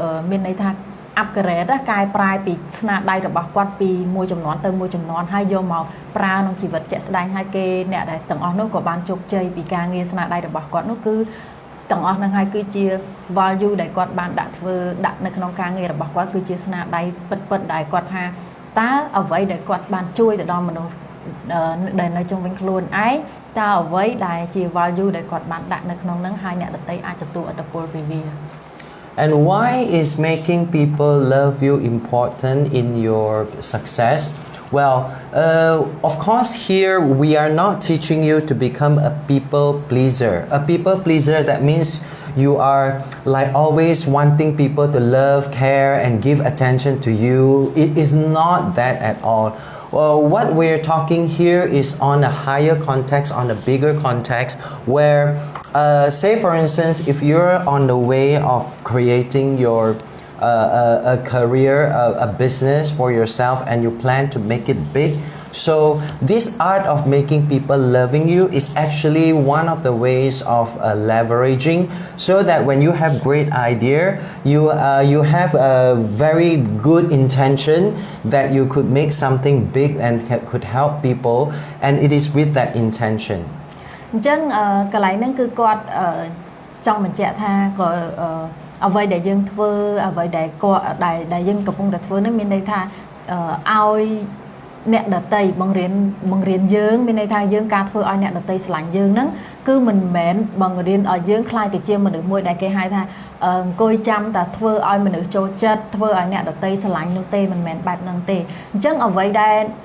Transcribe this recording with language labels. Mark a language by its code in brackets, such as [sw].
[km] មានន័យថាupgrade កែប្រែពីស្នាដៃរបស់គាត់ពីមួយចំនួនទៅមួយចំនួនហើយយកមកប្រើក្នុងជីវិតជាក់ស្ដែងហើយគេអ្នកដែលទាំងអស់នោះក៏បានជោគជ័យពីការងារស្នាដៃរបស់គាត់នោះគឺទាំងអស់ហ្នឹងហើយគឺជា value ដែលគាត់បានដាក់នៅក្នុងការងាររបស់គាត់គឺជាស្នាដៃពិតដែលគាត់ថាតើអ្វីដែលគាត់បានជួយទៅដល់មនុស្សដែលនៅជុំវិញខ្លួនឯងតើអ្វីដែលជា value ដែលគាត់បានដាក់នៅក្នុងហ្នឹងហើយអ្នកដទៃអាចទទួលឥទ្ធិពលពីវា [en] And why is making people love you important in your success? Well, of course, here we are not teaching you to become a people pleaser. A people pleaser, that means you are like always wanting people to love, care, and give attention to you. It is not that at all. Well, what we're talking here is on a higher context, on a bigger context, where say for instance, if you're on the way of creating your a career, a business for yourself, and you plan to make it big. So this art of making people loving you is actually one of the ways of leveraging, so that when you have great idea, you have a very good intention that you could make something big and could help people, and it is with that intention. [km] អញ្ចឹងកន្លែងហ្នឹងគឺគាត់ចង់បញ្ជាក់ថាក៏អ្វីដែលយើងធ្វើអ្វីដែលគាត់ដែលយើងកំពុងតែធ្វើនេះមានន័យថាឲ្យអ្នកដតីបង្រៀនយើងមានន័យថាយើងការធ្វើឲ្យអ្នកដតីស្រឡាញ់យើងហ្នឹងគឺមិនមែនបង្រៀនឲ្យយើងខ្លាចទៅជាមនុស្សមួយដែលគេហៅថាអង្គុយចាំតែធ្វើឲ្យមនុស្សចូលចិត្តធ្វើឲ្យអ្នកដតីស្រឡាញ់នោះទេមិនមែនបែបហ្នឹងទេអញ្ចឹងអ្វីដែល